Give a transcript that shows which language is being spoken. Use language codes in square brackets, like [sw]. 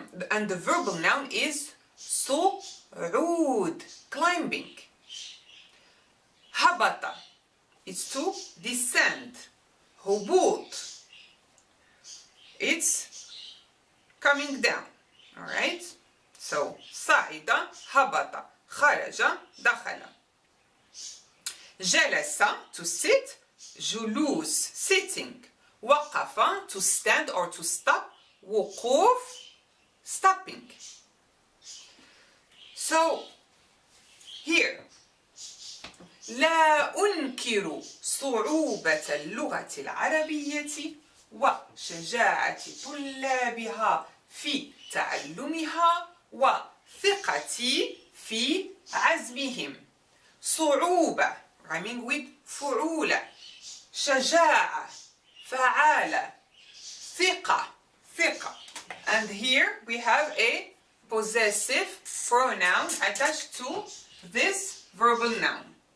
[en] And the verbal noun is صعود, climbing. هبط, it's to descend. هبوط, it's coming down. Alright? So صعد, هبط, خرج, دخل. جلس, to sit. جلوس, sitting. وقف, to stand or to stop. وقوف, stopping. So here, [ar] لا أنكر صعوبة اللغة العربية وشجاعة طلابها في تعلمها وثقتي في عزمهم. [en] صعوبة, rhyming with فعولة. [ar] شجاعة, فعالة. ثقة, ثقة. [en] And here we have a possessive pronoun attached to this verbal noun.